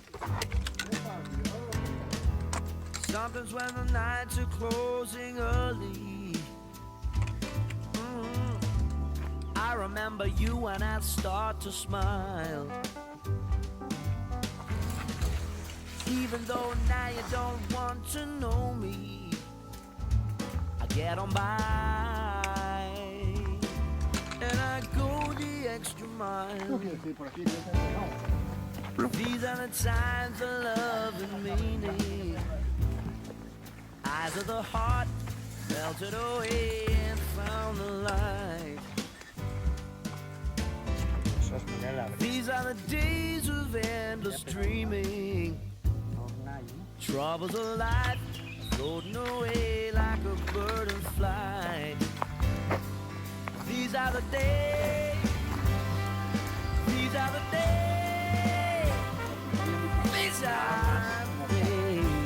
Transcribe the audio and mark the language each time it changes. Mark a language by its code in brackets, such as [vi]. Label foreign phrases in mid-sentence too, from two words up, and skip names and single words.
[en] Sometimes when the nights are closing early, I remember you and I start to smile. Even though now you don't want to know me, I get on by and I go the extra mile. [es] Por aquí, no. [en] These are the times of love and meaning. Eyes of the heart melted away and found the light. [ca] Això és Manela, [en] These are the days of endless dreaming. [ca] torna allí. [en] Troubles of life floating away like a bird in flight. These are the days. These are the days. These are the days.